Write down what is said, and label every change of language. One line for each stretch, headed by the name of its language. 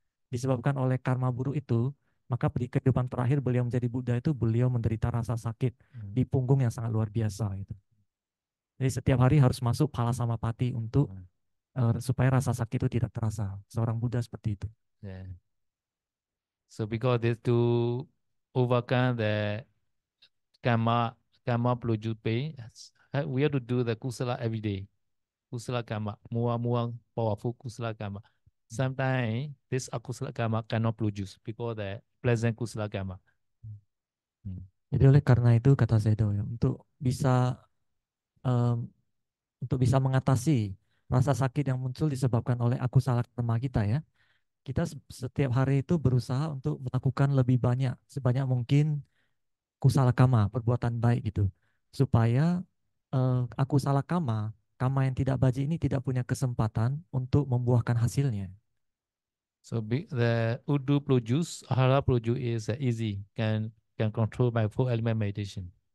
Indonesian: Disebabkan oleh karma buruk itu, maka di kehidupan terakhir beliau menjadi Buddha itu beliau menderita rasa sakit di punggung yang sangat luar biasa gitu. Jadi setiap hari harus masuk phala samapati untuk supaya rasa sakit itu tidak terasa. Seorang Buddha seperti itu.
English: Yeah. So because this to overcome the karma produce pain, we have to do the kusala every day. Kusala karma, more powerful kusala karma. Sometimes this akusala karma cannot produce because the pleasant kusala karma.
Indonesian: Jadi oleh karena itu kata Sedo ya, untuk bisa mengatasi rasa sakit yang muncul disebabkan oleh akusala karma kita ya, kita setiap hari itu berusaha untuk melakukan lebih banyak, sebanyak mungkin kusala kama, perbuatan baik gitu. Supaya akusala kama, kama yang tidak baji ini tidak punya kesempatan untuk membuahkan hasilnya.
English: So the Udu produce, Ahara produce is easy, can control by four element meditation.